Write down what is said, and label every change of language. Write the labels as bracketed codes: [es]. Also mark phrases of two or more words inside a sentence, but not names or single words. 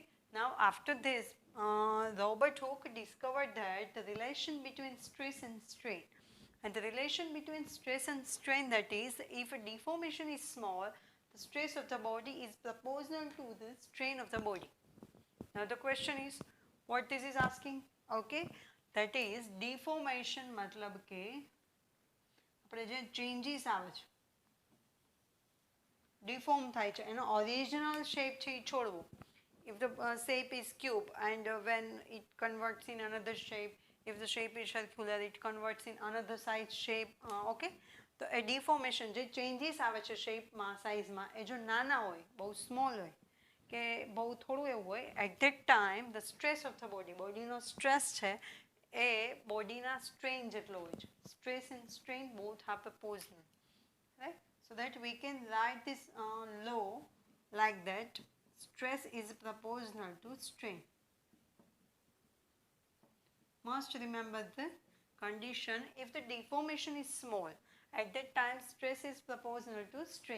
[en] Now after this, Robert Hooke discovered that the relation between stress and strain, and the relation between stress and strain, that is if a deformation is small, the stress of the body is proportional to the strain of the body. Now the question is, what this is asking? Okay, that is deformation [hi] मतलब के [gu] આપણે જે changes આવે છે, deform થાય છે, એનો [en] original shape [gu] છે એ છોડવો. [en] If the shape is cube and when it converts in another shape, if the shape is circular it converts in another size shape. [gu] Okay, તો એ ડિફોર્મેશન જે ચેન્જીસ આવે છે શેપમાં સાઇઝમાં એ જો નાના હોય બહુ સ્મોલ હોય કે બહુ થોડું એવું હોય [en] at that time the stress of the [gu] બોડીનો સ્ટ્રેસ છે એ બોડીના સ્ટ્રેન જેટલો હોય છે. [en] stress and strain both are proportional, right? So that we can write this law like that. Stress is proportional to strain. Must remember the condition. If the deformation is small, at that time stress is proportional to strain.